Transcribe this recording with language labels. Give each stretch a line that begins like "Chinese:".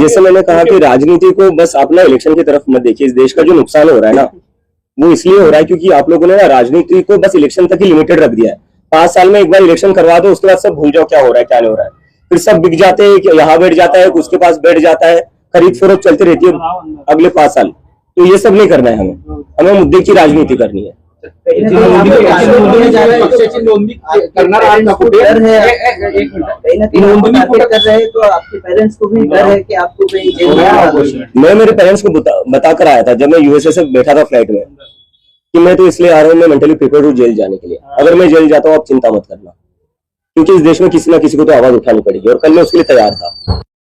Hindi: जैसे मैंने कहा कि राजनीति को बस अपना इलेक्शन की तरफ मत देखिए. इस देश का जो नुकसान हो रहा है ना वो इसलिए हो रहा है क्योंकि आप लोगों ने ना राजनीति को बस इलेक्शन तक ही लिमिटेड रख दिया है. 5 साल में एक बार इलेक्शन करवा दो, उसके बाद सब भूल जाओ क्या हो रहा है क्या नहीं हो रहा है. फिर सब बिक जाते हैं कि यहाँ बैठ जाता है, उसके पास बैठ जाता है, खरीद फरोख्त चलती रहती है अगले 5 साल. तो ये सब नहीं करना है हमें मुद्दे की राजनीति करनी है.
Marathi: पक्षाची नोंदणी करणार आहात का कुठे?
Hindi: डर है, एक मिनिट. कहीं ना कहीं आप टारगेट कर रहे हैं तो आपके पेरेंट्स को भी डर है कि आपको कहीं जेल में ना डालें. मैं मेरे पेरेंट्स को बता कर आया था जब मैं यूएसए से बैठा था फ्लाइट में कि मैं तो इसलिए आ रहा हूँ, मैं मेंटली प्रिपेयर हूँ जेल जाने के लिए. अगर मैं जेल जाता हूँ आप चिंता मत करना, क्योंकि इस देश में किसी ना किसी को तो आवाज उठानी पड़ेगी और कल मैं उसके लिए तैयार था.